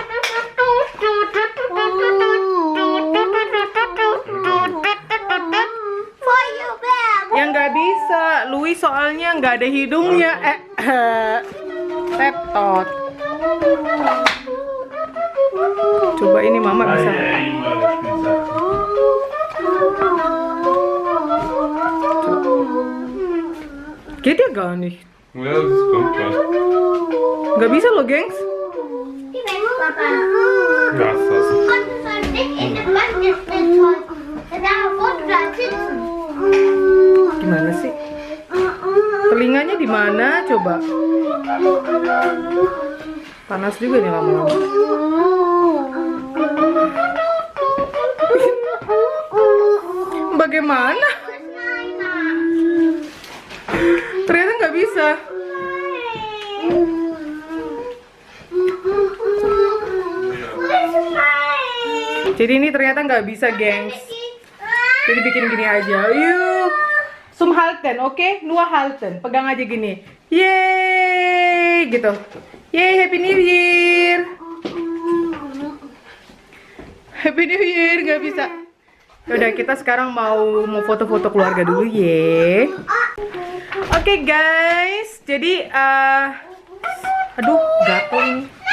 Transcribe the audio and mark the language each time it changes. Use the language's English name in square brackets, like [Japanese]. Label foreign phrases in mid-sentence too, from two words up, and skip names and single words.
[Indonesian] Yang nggak bisa, Louis soalnya nggak ada hidungnya. Tetot. Coba ini mama bisa. Kayak dia [German] gar nicht. Ja, das kommt was. [Indonesian] Nggak bisa loh, gengs. [German] Was das? [Indonesian] Gimana sih? Telinganya di mana? Coba. Panas juga nih lama-lama. Bagaimana? Ternyata nggak bisa. Jadi ini ternyata nggak bisa, gengs. Jadi bikin gini aja. Yuk, [German] zum halten, oke? Nur halten. [Indonesian] Pegang aja gini. Yeay, gitu. Yeay, [English] Happy New Year. Happy New Year, [Indonesian] nggak bisa. Udah, kita sekarang mau foto-foto keluarga dulu, ye. Oke, guys. Jadi, aduh, gatel ini.